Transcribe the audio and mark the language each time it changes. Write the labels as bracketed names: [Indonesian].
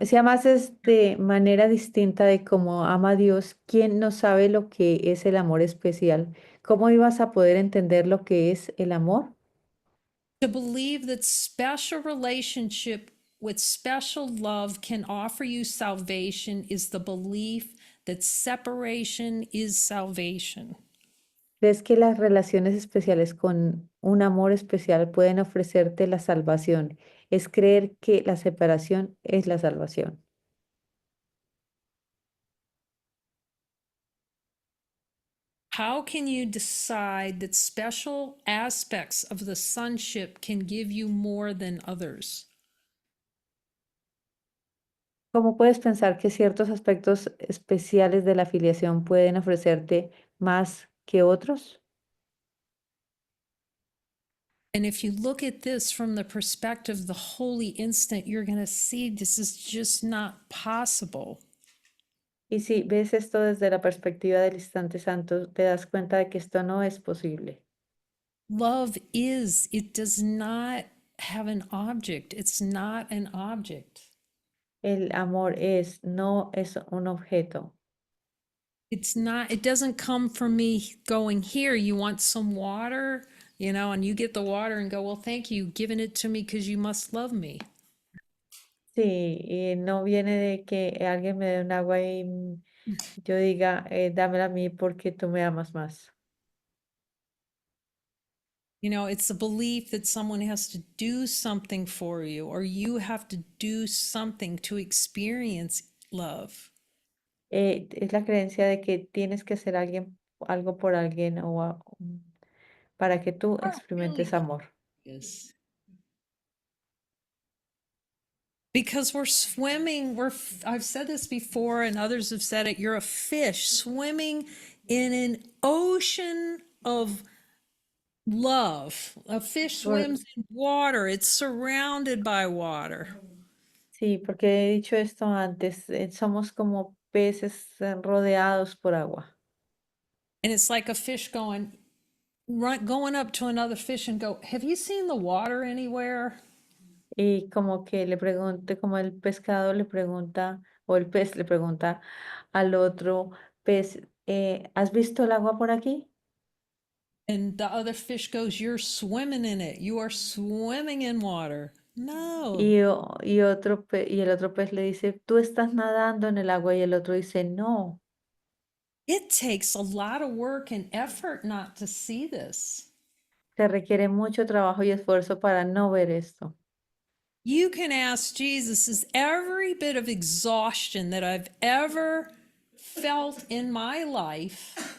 [Spanish] si amases de manera distinta de cómo ama Dios, ¿quién no sabe lo que es el amor especial? ¿Cómo ibas a poder entender lo que es el amor? [English] to believe that special relationship with special love can offer you salvation is the belief that separation is salvation. [Spanish] ¿Crees que las relaciones especiales con un amor especial pueden ofrecerte la salvación? Es creer que la separación es la salvación. [English] How can you decide that special aspects of the sonship can give you more than others? [Spanish] ¿Cómo puedes pensar que ciertos aspectos especiales de la afiliación pueden ofrecerte más que otros? [English] And if you look at this from the perspective of the holy instant, you're going to see this is just not possible. [Spanish] Y si ves esto desde la perspectiva del instante santo, te das cuenta de que esto no es posible. [English] Love is, it does not have an object. It's not an object. [Spanish] El amor no es un objeto. [English] It's not, it doesn't come from me going, here, you want some water, and you get the water and go, well, thank you, giving it to me because you must love me. [Spanish] Sí, y no viene de que alguien me dé un agua y yo diga, dámela a mí porque tú me amas más. [English] It's a belief that someone has to do something for you, or you have to do something to experience love. [Spanish] Es la creencia de que tienes que hacer algo por alguien para que tú [English] Not really [Spanish] experimentes amor. [English] is. Because we're swimming, I've said this before and others have said it, you're a fish swimming in an ocean of love. A fish [Spanish] Por- [English] swims in water, it's surrounded by water. [Spanish] sí, porque he dicho esto antes, somos como peces rodeados por agua. [English] And it's like a fish going up to another fish and go, have you seen the water anywhere? [Spanish] Y como que le pregunte, como el pescado le pregunta, o el pez le pregunta al otro pez, ¿has visto el agua por aquí? [English] And the other fish goes, you're swimming in it. You are swimming in water. [Spanish] No. Y el otro pez le dice, tú estás nadando en el agua, y el otro dice, no. [English] It takes a lot of work and effort not to see this. [Spanish] Se requiere mucho trabajo y esfuerzo para no ver esto. [English] You can ask Jesus, is every bit of exhaustion that I've ever felt in my life,